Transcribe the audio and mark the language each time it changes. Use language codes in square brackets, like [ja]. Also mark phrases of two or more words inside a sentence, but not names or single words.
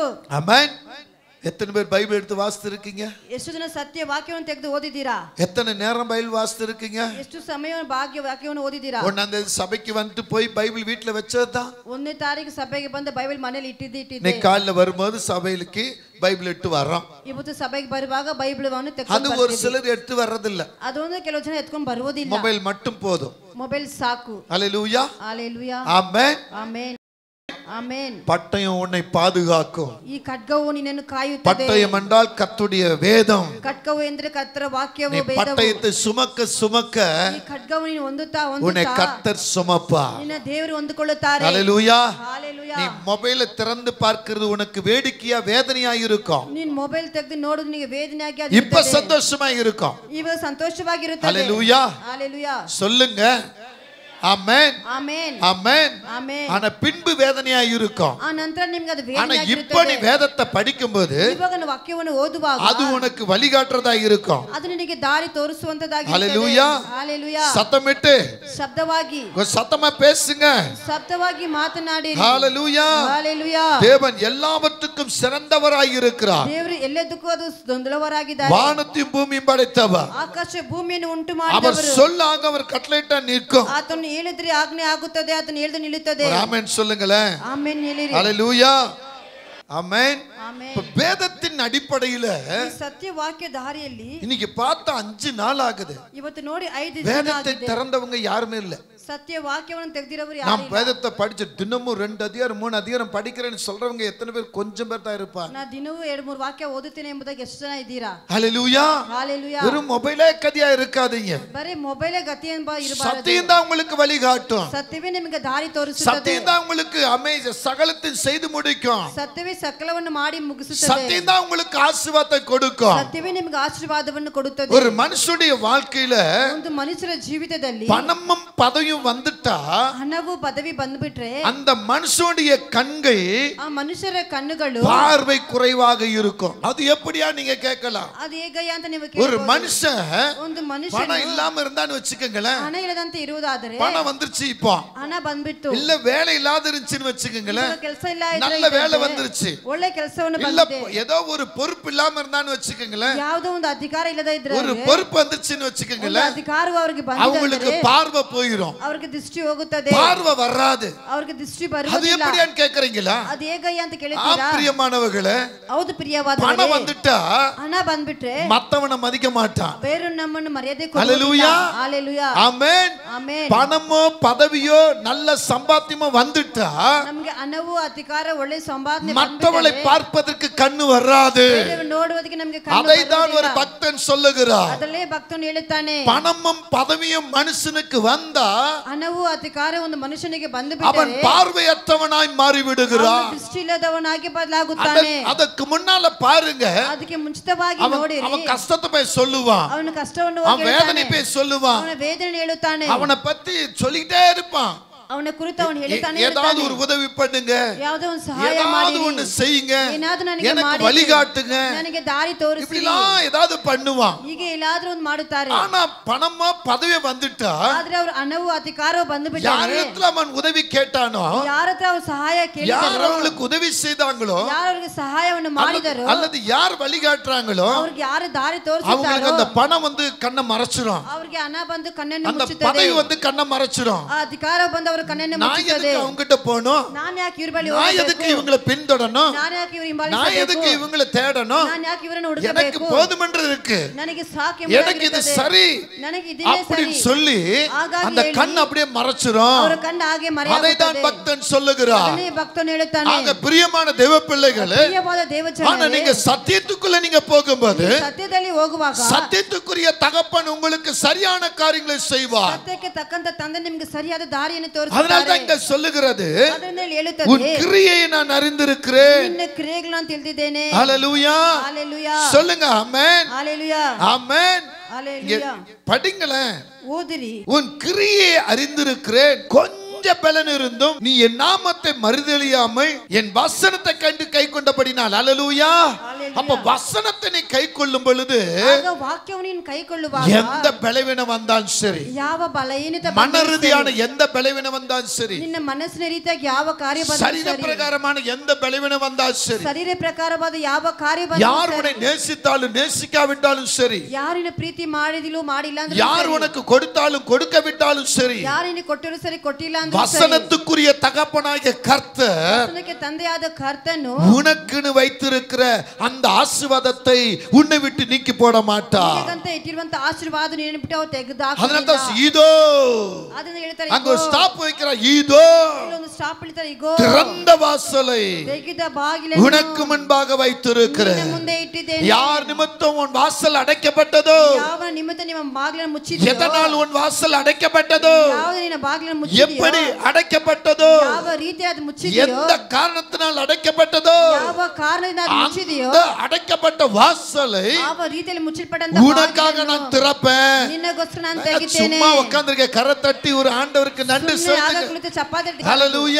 [ta] ஆமென். எத்தனை பேர் பைபிள் எடுத்து வாசித்து இருக்கீங்க? [kn] ಎಷ್ಟು ಜನ ಸತ್ಯ ವಾಕ್ಯವನ್ನು ತೆಗೆದು ಓದಿದ್ದೀರಾ? [ta] எத்தனை நேரம் பைபிள் வாசித்து இருக்கீங்க? [kn] ಎಷ್ಟು ಸಮಯ ವಾಕ್ಯವನ್ನು ಓದಿದ್ದೀರಾ? [ta] 1ஆம் தேதி சபைக்கு வந்து போய் பைபிள் வீட்ல வச்சதுதான். [kn] 1ನೇ ತಾರೀಕು ಸಭೆಗೆ ಬಂದು ಬೈಬಲ್ ಮನೆಯಲ್ಲಿ ಇಟ್ಟಿದ್ದೆ. [ta] இன்னைக்கு காலையில வரும்போது சபைக்கு பைபிள் எடுத்து வர்றோம். [kn] ಇವತ್ತು ಸಭೆಗೆ ಬರುವಾಗ ಬೈಬಲ್ವನ್ನು [ta] அது [kn] ತೆಗೆದು [ta] ஒரு சிலர் எடுத்து வர்றதில்ல, [kn] ಅದೊಂದು ಕೆಲವು ಜನ ಎತ್ಕೊಂಡು ಬರುವುದಿಲ್ಲ. [ta] மொபைல் மட்டும் போதும். [kn] ಮೊಬೈಲ್ ಸಾಕು. [ta] ஹல்லேலூயா, ஹalleluya, ஆமென். [kn] ಆಮೆನ್, ಆಮೆನ್. [ta] பட்டயம் உன்னை பாதுகாக்கும். [kn] ಈ ಖಡ್ಗವು ನಿನ್ನನ್ನು ಕಾಯುತ್ತದೆ. [ta] பட்டயம் என்றால் கர்த்தருடைய வேதம். [kn] ಖಡ್ಗವು ಎಂದರೆ ಕರ್ತರ ವಾಕ್ಯವು, [ta] நீ [kn] ವೇದವು. [ta] பட்டயத்தை சுமக்க சுமக்க [kn] ಈ ಖಡ್ಗವು ನೀನು ಹೊಂದುತ್ತಾ [ta] உன்னை [kn] ಹೊಂದುತ್ತಾ [ta] கர்த்தர் சுமப்பார். [kn] ನಿನ್ನ ದೇವರು ಹೊಂದಿಕೊಳ್ಳುತ್ತಾರೆ. [ta] ஹல்லேலூயா. ஹalleluya. நீ மொபைலை திறந்து பார்க்கிறது உனக்கு வேடிக்கையா வேதனையா இருக்கும், [kn] ನೀನು ಮೊಬೈಲ್ ತೆಗೆದು ನೋಡೋದು ನಿನಗೆ ವೇದನೆಯಾಗಿ ಅದು [ta] இப்ப [kn] ಇರುತ್ತದೆ. [ta] சந்தோஷமா இருக்கும். [kn] ಇವಾಗ ಸಂತೋಷವಾಗಿರುತ್ತದೆ. [ta] ஹல்லேலூயா. ஹalleluya. சொல்லுங்க, ஆமென், [kn] ಆಮೆನ್, [ta] ஆமென். [kn] ಆಮೆನ್. [ta] ஆனா பின்பு வேதனையா இருக்கும். [kn] ಆ ನಂತರ ನಿಮಗೆ ಅದು [ta] ஆனா இப்ப [kn] ವೇದನೆಯಾಗಿರುತ್ತದೆ. [ta] நீ வேதத்தை படிக்கும்போது [kn] ಇವಾಗ ನೀವು ವಾಕ್ಯವನ್ನು ಓದುವಾಗ [ta] அது உனக்கு வழிகாட்டுறதா இருக்கும். [kn] ಅದು ನಿನಗೆ ದಾರಿ ತೋರಿಸುವಂತದಾಗಿರುತ್ತದೆ. [ta] ஹல்லேலூயா. ஹalleluya. சத்தமிட்டு [kn] ಶಬ್ದವಾಗಿ, [ta] கொஞ்சம் சத்தமா பேசுங்க. [kn] ಶಬ್ದವಾಗಿ ಮಾತನಾಡಿರಿ. [ta] ஹalலேலூயா. ஹalleluya. தேவன் எல்லாவற்றுக்கும் சிறந்தவராய் இருக்கிறார். [kn] ದೇವರು ಎಲ್ಲದಕ್ಕೂ ಅದು ದೊಂದಲವರಾಗಿದ್ದಾರೆ. [ta] வானத்தையும் பூமியும் படைத்தவர், [kn] ಆಕಾಶ ಭೂಮಿಯನ್ನು ಉಂಟು [ta] அவர் [kn] ಮಾಡಿದವರು. [ta] சொல்லாக அவர் கட்டளையிட்டா நிற்கும். [kn] ಆತನು ಹೇಳಿದ್ರೆ ಆಜ್ಞೆ ಆಗುತ್ತದೆ, ಆತನು ಹೇಳಿದ್ರೆ ನಿಲ್ಲುತ್ತದೆ. [ta] ஒரு ஆமென் சொல்லுங்களேன். [kn] ಆಮೆನ್ ಹೇಳಿರಿ. [ta] ஹல்லேலூயா, ஆமென். [kn] ಆಮೆನ್. [ta] இப்ப வேதத்தின் அடிப்படையில [kn] ಈ ಸತ್ಯ ವಾಕ್ಯ ದಾರಿಯಲ್ಲಿ [ta] இன்னைக்கு பார்த்தா 5 நாள் ஆகுது, [kn] ಇವತ್ತು ನೋಡಿ 5 ದಿನ [ta] வேதத்தை [kn] ಆಗಿದೆ. [ta] திறந்தவங்க யாருமே இல்ல. [kn] ಸತ್ಯ ವಾಕ್ಯವನ್ನು ತೆಗೆದಿರೋರು [ta] நான் [kn] ಯಾರು? [ta] வேதத்தை படிச்சு தினமும் 2 அதிகாரம் 3 அதிகாரம் படிக்கிறேன்னு சொல்றவங்க எத்தனை பேர்? கொஞ்சம் பேர் தான் இருப்பாங்க. [kn] ನಾ ದಿನವೂ 2-3 ವಾಕ್ಯ ಓದುತ್ತೇನೆ ಎಂಬುದಾಗಿ ಎಷ್ಟು ಜನ ಇದ್ದೀರಾ? [ta] ஹல்லேலூயா. ஹalleluya. வெறும் மொபைலே கதியா இருக்காதீங்க. [kn] ಬರೀ ಮೊಬೈಲೇ ಗತಿ ಎಂಬ ಇರಬಾರದು. [ta] சத்தியம் தான் உங்களுக்கு வழிகாட்டும். [kn] ಸತ್ಯವೇ ನಿಮಗೆ ದಾರಿ ತೋರಿಸುತ್ತದೆ. [ta] சத்தியம் தான் உங்களுக்கு சகலத்தையும் செய்து முடிக்கும். [kn] ಸತ್ಯವೇ ಸಕಲವನ್ನು ಮಾಡಿ ಮುಗಿಸುತ್ತದೆ. [ta] சத்தியம் தான் உங்களுக்கு ஆசீர்வாதத்தை கொடுக்கும். [kn] ಸತ್ಯವೇ ನಿಮಗೆ ಆಶೀರ್ವಾದವನ್ನು ಕೊಡುತ್ತದೆ. [ta] ஒரு மனுஷனுடைய வாழ்க்கையில [kn] ಒಂದು ಮನುಷ್ಯರ ಜೀವಿತದಲ್ಲಿ [ta] பணமும் பதவியும் வந்துட்டா [kn] ಹಣವು ಪದವಿ ಬಂದ್ಬಿಟ್ರೆ [ta] அந்த மனுஷனுடைய கண்கள் [kn] ಆ ಮನುಷ್ಯರ ಕಣ್ಣುಗಳು [ta] பார்வை குறைவாக இருக்கும். அது எப்படியா நீங்க கேட்கலாம்? [kn] ಅದು ಹೇಗಯ್ಯ ಅಂತ ನೀವು [ta] ஒரு [kn] ಕೇಳಬಹುದು. [ta] மனுஷன் [kn] ಒಂದು [ta] பணம் [kn] ಮನುಷ್ಯನು [ta] இல்லாம இருந்தான்னு வச்சுக்கோங்களேன், [kn] ಹಣ ಇಲ್ಲದಂತೆ ಇರುವುದಾದರೆ [ta] பணம் வந்துருச்சு இப்போ, [kn] ಹಣ ಬಂದ್ಬಿಟ್ಟು [ta] இல்ல வேலை இல்லாத இருந்துச்சுன்னு வச்சுக்கோங்களேன், [kn] ಕೆಲಸ ಇಲ್ಲ [ta] நல்ல வேலை வந்துருச்சு, [kn] ಒಳ್ಳೆ ಕೆಲಸವನ್ನು [ta] இல்ல [kn] ಬಂದಿದೆ, [ta] ஏதோ ஒரு பொறுப்பு இல்லாம இருந்தான்னு வச்சுக்கோங்களேன், [kn] ಯಾವುದೋ ಒಂದು ಅಧಿಕಾರ ಇಲ್ಲದೆ ಇದ್ರೆ [ta] ஒரு பொறுப்பு வந்துருச்சுன்னு வச்சுக்கோங்களேன், [kn] ಅಧಿಕಾರವು ಅವರಿಗೆ [ta] அவங்களுக்கு [kn] ಬಂದಿದೆ, [ta] பார்வை போயிடும், [kn] ಅವರಿಗೆ ದೃಷ್ಟಿ ಹೋಗುತ್ತದೆ, [ta] பார்வை வராது. [kn] ಅವರಿಗೆ ದೃಷ್ಟಿ [ta] அது [kn] ಬರುವುದಿಲ್ಲ. [ta] எப்படியான்னு கேக்குறீங்களா? [kn] ಅದು ಹೇಗಯ್ಯ ಅಂತ ಕೇಳ್ತೀರಾ? [ta] பிரியமானவர்களே, [kn] ಹೌದು ಪ್ರಿಯವಾದವರೇ, [ta] பணம் வந்துட்டா [kn] ಹಣ ಬಂದ್ಬಿಟ್ರೆ [ta] மத்தவனை மதிக்க மாட்டான். [kn] ಬೇರೆ ನಮ್ಮನ್ನು ಮರ್ಯಾದೆ [ta] ஹல்லேலூயா. ஹalleluya. ஆமென். [kn] ಆಮೆನ್. [ta] பணமோ பதவியோ நல்ல சம்பாத்தியமோ வந்துட்டா [kn] ನಮಗೆ ಹಣವು ಅಧಿಕಾರ ಒಳ್ಳೆ ಸಂಪಾದನೆ [ta] மற்றவளை பார்ப்பதற்கு கண்ணு வராது. [kn] ನೋಡುವುದಕ್ಕೆ ನಮಗೆ [ta] அதை தான் ஒரு பக்தன் சொல்லுகிறார். [kn] ಅದಲ್ಲೇ ಭಕ್ತನು ಹೇಳುತ್ತಾನೆ, [ta] பணமும் பதவியும் மனுஷனுக்கு வந்தா [kn] ಹಣವು ಅಧಿಕಾರ ಒಂದು ಮನುಷ್ಯನಿಗೆ ಬಂದು [ta] அவன் [kn] ಬಿಟ್ಟರೆ [ta] பார்வையற்றவனாய் மாறி விடுகிறான். [kn] ದೃಷ್ಟಿ ಇಲ್ಲದವನಾಗಿ ಬದಲಾಗುತ್ತಾನೆ. ಅದಕ್ಕೆ ಮುನ್ನಾல [ta] பாருங்க, [kn] ಅದಕ್ಕೆ ಮುಂಚಿತವಾಗಿ ನೋಡಿರಿ, [ta] அவன் கஷ்டத்தை போய் சொல்லுவான், [kn] ಅವನ ಕಷ್ಟವನ್ನು [ta] அவன் வேதனை போய் சொல்லுவான், [kn] ಅವನ ವೇದನೆ ಹೇಳುತ್ತಾನೆ, [ta] அவனை பத்தி சொல்லிட்டே இருப்பான். [kn] ಅವನ ಕುರಿತು ಅವನು ಹೇಳ್ತಾನೆ, [ta] ஏதாவது ஒரு உதவி பண்ணுங்க, [kn] ಯಾವುದೋ ಒಂದು ಸಹಾಯ [ta] ஏதாவது [kn] ಮಾಡಿ, [ta] ஒண்ணு செய்யுங்க, [kn] ಏನಾದರೂ ನನಗೆ [ta] எனக்கு [kn] ಮಾಡಿ, [ta] வழிகாட்டுங்க, [kn] ನನಗೆ ದಾರಿ ತೋರಿಸಿ, [ta] இப்படிலாம் ஏதாவது பண்ணுவான். [kn] ಹೀಗೆ ಎಲ್ಲಾದ್ರೂ ಒಂದು ಮಾಡುತ್ತಾರೆ. [ta] ஆனா பணமா பதவி வந்துட்டா [kn] ಆದ್ರೆ ಅವರು ಹಣವು ಅಧಿಕಾರವು ಬಂದು ಬಿಟ್ಟರೆ [ta] யாரிடத்துல அவன் உதவி கேட்டானோ, [kn] ಯಾರತ್ರ ಅವರು ಸಹಾಯ [ta] யார் [kn] ಕೇಳಿದರೋ, [ta] அவங்களுக்கு உதவி செய்தாங்களோ, [kn] ಯಾರು ಅವರಿಗೆ ಸಹಾಯವನ್ನು ಮಾಡಿದರೋ, [ta] அல்லது யார் வழிகாட்டுறாங்களோ [kn] ಅವ್ರಿಗೆ ಯಾರು ದಾರಿ [ta] அவங்களுக்கு [kn] ತೋರಿಸುತ್ತಾರೋ [ta] அந்த பணம் வந்து கண்ணை மறைச்சிரும், [kn] ಅವ್ರಿಗೆ ಹಣ ಬಂದು ಕಣ್ಣನ್ನು [ta] அந்த [kn] ಮುಚ್ಚುತ್ತದೆ, [ta] பதவி வந்து கண்ணை மறைச்சிரும். [kn] ಆ ಅಧಿಕಾರ ಬಂದು ಅವರ ಕಣ್ಣನ್ನು [ta] நான் [kn] ಮುಚ್ಚುತ್ತದೆ. [ta] எதுக்கு அவங்க கிட்ட போகணும், [kn] ನಾನು ಯಾಕೆ ಇವ್ರ ಬಳಿ [ta] நான் எதுக்கு [kn] ಹೋಗಬೇಕು, [ta] இவங்களை பின்தொடரணும், [kn] ನಾನು ಯಾಕೆ ಇವ್ರ [ta] நான் [kn] ಹಿಂಬಾಲಿಸಬೇಕು, [ta] எதுக்கு இவங்களை தேடணும், [kn] ನಾನು ಯಾಕೆ ಇವರನ್ನು [ta] எனக்கு [kn] ಹುಡುಕಬೇಕು, [ta] போதுமென்று இருக்கு, [kn] ನನಗೆ ಸಾಕು [ta] எனக்கு இது [kn] ಎಂಬುದಾಗಿರುತ್ತದೆ. [ta] சரி [kn] ನನಗೆ ಇದನ್ನೇ ಸರಿ [ta] அப்படின்னு சொல்லி [kn] ಹಾಗಾಗಿ [ta] அந்த [kn] ಹೇಳಿ [ta] கண் அப்படியே மறைச்சிரும். [kn] ಅವರ ಕಣ್ಣು ಹಾಗೆ [ta] அதை தான் [kn] ಮರೆಯಾಗುತ್ತದೆ. [ta] பக்தன் சொல்லுகிறார். [kn] ಅದನ್ನೇ ಭಕ್ತನು ಹೇಳುತ್ತಾನೆ, [ta] ஆக பிரியமான தேவ பிள்ளைகளே, [kn] ಪ್ರಿಯವಾದ [ta] ஆனா [kn] ದೇವಜನರೇ, [ta] நீங்க சத்தியத்துக்குள்ள நீங்க போகும்போது [kn] ಸತ್ಯದಲ್ಲಿ ಹೋಗುವಾಗ [ta] சத்தியத்துக்குரிய தகப்பன் உங்களுக்கு சரியான காரியங்களை செய்வார். [kn] ಸತ್ಯಕ್ಕೆ ತಕ್ಕಂತ ತಂದೆ ನಿಮಗೆ ಸರಿಯಾದ ದಾರಿಯನ್ನು [ta] அதனால தான் [kn] ತೋರಿಸುತ್ತಾರೆ. [ta] இங்க சொல்லுகிறது, [kn] ಅದನ್ನೇ [ta] உன் [kn] ಹೇಳುತ್ತದೆ, [ta] கிரியையை நான் அறிந்திருக்கிறேன். [kn] ನಿನ್ನ ಕ್ರಿಯೆಗಳನ್ನು ತಿಳಿದಿದ್ದೇನೆ. [ta] ஹalleluya, ஹalleluya, சொல்லுங்க ஆமென், ஹalleluya, ஆமென். ஹalleluya. படிங்களேன், [kn] ಓದಿರಿ, [ta] உன் கிரியை அறிந்திருக்கிறேன், கொஞ்ச பலன் இருந்தும் நீ என் நாமத்தை மறுதலியாமல் என் வசனத்தை கண்டு கை கொண்டபடினால். ஹalleluya. அப்ப வசனத்தை நீ கை கொள்ளும் பொழுது [kn] ಆಗ ವಾಕ್ಯವನ್ನು ನೀನು ಕೈಕೊಳ್ಳುವಾಗ [ta] எந்த பலவீனம் வந்தாலும் சரி, [kn] ಯಾವ ಬಲಹೀನತೆ [ta] மன [kn] ಬಂದರೂ [ta] ரீதியான [kn] ಸರಿ, [ta] எந்த பலவீனம் வந்தாலும் சரி, [kn] ನಿನ್ನ ಮನಸ್ಸಿನ ರೀತಿಯಾಗಿ ಯಾವ ಕಾರ್ಯ ಬಂದರೂ [ta] சரீர [kn] ಸರಿ, [ta] பிரகாரமான எந்த பலவீனம் வந்தாலும் சரி, [kn] ಶರೀರ ಪ್ರಕಾರವಾದ ಯಾವ ಕಾರ್ಯ ಬಂದರೂ [ta] யார் [kn] ಸರಿ, [ta] உன்னை நேசித்தாலும் நேசிக்காவிட்டாலும் சரி, [kn] ಯಾರು ನಿನ್ನ ಪ್ರೀತಿ ಮಾಡಿದಿಲ್ಲೋ ಮಾಡಿಲ್ಲ ಅಂದ್ರೆ [ta] யார் உனக்கு கொடுத்தாலும் கொடுக்க விட்டாலும் சரி, [kn] ಯಾರು ನಿನಗೆ ಕೊಟ್ಟಿರೋ ಸರಿ ಕೊಟ್ಟಿಲ್ಲ ಅಂದ್ರೆ ಸರಿ, [ta] வசனத்துக்குரிய தகப்பனாகிய கர்த்தர் [kn] ವಚನಕ್ಕೆ ತಂದೆಯಾದ ಕರ್ತನು [ta] உனக்குன்னு வைத்திருக்கிற அந்த ஆசீர்வாதத்தை உன்னை விட்டு நீக்கி போட மாட்டார். [kn] ನಿನಗಂತ ಇಟ್ಟಿರುವಂತ ಆಶೀರ್ವಾದ ನಿನ್ನ ಬಿಟ್ಟು ಅವರು [ta] அதனால [kn] ತೆಗೆದು [ta] தான் இதோ [kn] ಅದನ್ನ ಹೇಳ್ತಾರೆ, [ta] அங்க ஒரு ஸ்டாப் வைக்கிறார், இதோ [kn] ಒಂದು ಸ್ಟಾಪ್ ಇಡ್ತಾರೆ, ಇಗೋ [ta] திறந்த வாசலை [kn] ತೆಗೆದ ಬಾಗಿಲನ್ನು [ta] உனக்கு முன்பாக வைத்திருக்கிறேன். [kn] ನಿನ್ನ ಮುಂದೆ ಇಟ್ಟಿದ್ದೇನೆ. [ta] யார் நிமித்தம் உன் வாசல் அடைக்கப்பட்டதோ, [kn] ಯಾವ ನಿಮಿತ್ತ ನಿಮ್ಮ ಬಾಗಿಲನ್ನು ಮುಚ್ಚಿದೆಯೋ, [ta] எதனால் உன் வாசல் அடைக்கப்பட்டதோ, [kn] ಯಾವುದು ನಿನ್ನ ಬಾಗಿಲನ್ನು ಮುಚ್ಚಿದೆಯೋ, [ta] எப்படி அடைக்கப்பட்டதோ, [kn] ಯಾವ ರೀತಿಯಾದ ಮುಚ್ಚಿದೆಯೋ, [ta] எந்த காரணத்தினால் அடைக்கப்பட்டதோ, [kn] ಯಾವ ಕಾರಣದಿಂದ ಅದು ಮುಚ್ಚಿದೆಯೋ, [ta] அந்த அடைக்கப்பட்ட வாசலை [kn] ಯಾವ ರೀತಿಯಲ್ಲಿ ಮುಚ್ಚಲ್ಪಟ್ಟಂತ [ta] உனக்காக நான் திறப்பேன். [kn] ನಿನ್ನಗೋಸ್ಕರ ನಾನು ತೆಗಿತೇನೆ. [ta] சும்மா உட்கார்ந்திருக்க, கரை தட்டி ஒரு ஆண்டவருக்கு நன்றி [kn] ಸುಮ್ಮನೆ ಆಗ [ta] சொல்லுங்க. [kn] ಕುಳಿತು ಚಪ್ಪಾಳೆ ತಟ್ಟಿ, [ta] ஹalleluya,